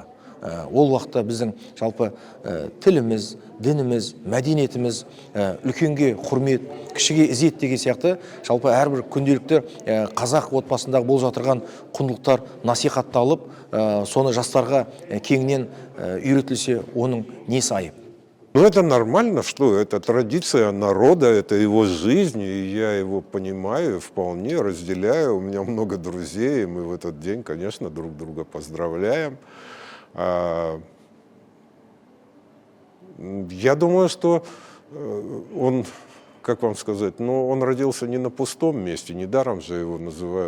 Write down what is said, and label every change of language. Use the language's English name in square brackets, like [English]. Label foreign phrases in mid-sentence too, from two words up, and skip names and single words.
[Kazakh] Ол уақытта біздің жалпы тіліміз, дініміз, мәдениетіміз, үлкенге құрмет, кішіге ізет деген сияқты жалпы әрбір күнделікті қазақ отбасындағы болып жатырған құндылықтар насихатталып, соны жастарға кеңінен үйретілсе, оның несі айып? [Russian] Ну, это нормально, что это традиция народа, это его жизнь, и я его понимаю, вполне разделяю. У меня много друзей, и мы в этот день, конечно, друг друга поздравляем. Я думаю, что он, как вам сказать, он родился не на пустом месте, недаром же его называют.